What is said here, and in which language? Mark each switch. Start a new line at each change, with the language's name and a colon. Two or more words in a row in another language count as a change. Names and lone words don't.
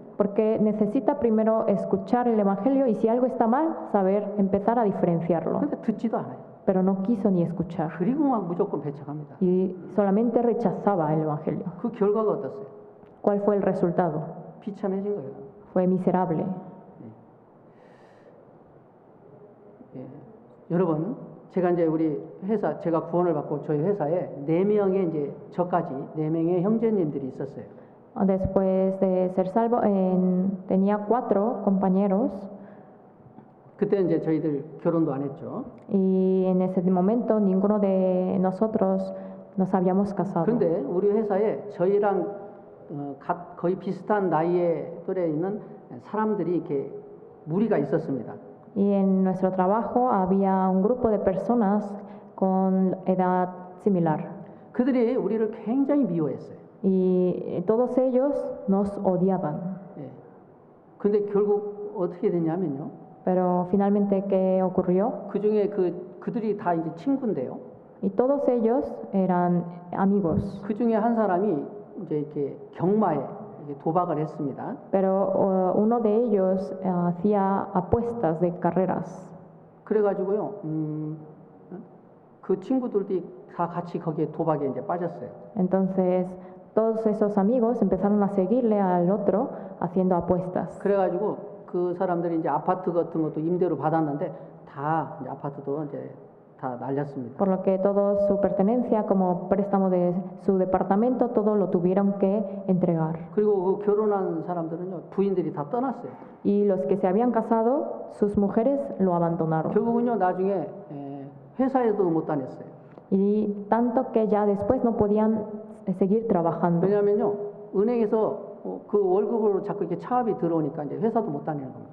Spanish: Porque necesita primero escuchar el Evangelio y si algo está mal, saber empezar a diferenciarlo.
Korean: 그런데 듣지도 않아요.
Spanish: Pero no quiso ni escuchar
Korean: 그리고 막 무조건 배척합니다.
Spanish: y solamente rechazaba el Evangelio.
Korean: 그 결과가 어떻어요?
Spanish: ¿Cuál fue el resultado?
Korean: 비참해진 거예요.
Spanish: Fue miserable.
Korean: 예. 여러분, 제가 이제 우리 회사, 제가 구원을 받고 저희 회사에 4명의 이제 저까지 4명의 형제님들이 있었어요.
Spanish: Después de ser salvo, tenía 4 compañeros
Korean: 그때 이제 저희들 결혼도 안 했죠.
Spanish: y en ese momento ninguno de nosotros nos habíamos casado.
Korean: 그런데 우리 회사에 저희랑 거의 비슷한 나이에 또래 있는 사람들이 이렇게 무리가 있었습니다.
Spanish: Y en nuestro trabajo había un grupo de personas con edad similar.
Korean: 그들이 우리를 굉장히 미워했어요.
Spanish: Y todos ellos nos odiaban.
Korean: 예. 근데 결국 어떻게 됐냐면요.
Spanish: Pero finalmente, ¿qué ocurrió?
Korean: 그 중에 그들이 다 이제 친구인데요.
Spanish: Y todos ellos eran amigos.
Korean: 그 중에 한 사람이 이제 이렇게 경마에 도박을 했습니다.
Spanish: Pero uno de ellos hacía apuestas de carreras.
Korean: 그래가지고요, 그 친구들이 다 같이 거기에 도박에 이제 빠졌어요.
Spanish: Entonces, todos esos amigos empezaron a seguirle al otro haciendo apuestas.
Korean: 그래가지고 그 사람들이 이제 아파트 같은 것도 임대로 받았는데 다 이제 아파트도 이제 다 날렸습니다.
Spanish: Por lo que toda su pertenencia como préstamo de su departamento, todo lo tuvieron que entregar.
Korean: 그리고 그 결혼한 사람들은요, 부인들이 다 떠났어요.
Spanish: Y los que se habían casado, sus mujeres lo abandonaron.
Korean: 결국은요, 나중에 회사에도 못 다녔어요.
Spanish: Y tanto que ya después no podían seguir trabajando.
Korean: 왜냐하면요, 은행에서 그 월급으로 자꾸 이렇게 차압이 들어오니까 이제 회사도 못 다니는 겁니다.